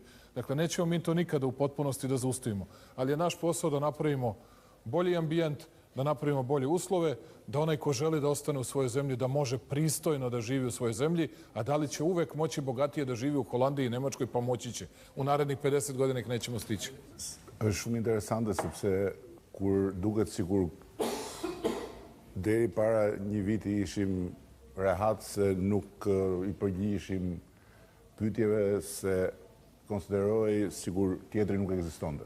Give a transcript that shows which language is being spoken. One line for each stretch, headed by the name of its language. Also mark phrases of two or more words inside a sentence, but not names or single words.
Serbian: Dakle, nećemo mi to nikada u potpunosti da zaustavimo. Ali je naš posao da napravimo bolji ambijent, da napravimo bolje uslove, da onaj ko želi da ostane u svojoj zemlji, da može pristojno da živi u svojoj zemlji, a da li će uvek moći bogatije da živi u Holandiji i Nemačkoj, pa moći će. U narednih 50 godina ih nećemo stići.
Albanian: Është shumë interesante sepse kur duket sikur deri para një viti ishim rehat se nuk i përgjigjeshim pyetjeve se konsideroi sigur tjetri nuk ekzistonte.